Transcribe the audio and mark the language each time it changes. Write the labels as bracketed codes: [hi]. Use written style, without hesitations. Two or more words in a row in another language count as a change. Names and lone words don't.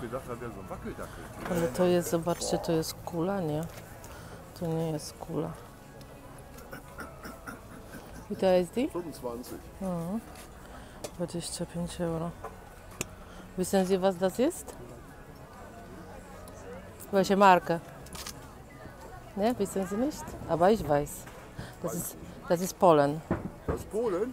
[pl] Ale to jest, zobaczcie, to jest kula, nie? To nie jest kula. I to jest die? 25. [de] 25 euro. Wissen Sie, was das ist? Welche Marke? Ne, wissen Sie nicht? Aber ich weiß. Das ist Polen. Das ist Polen?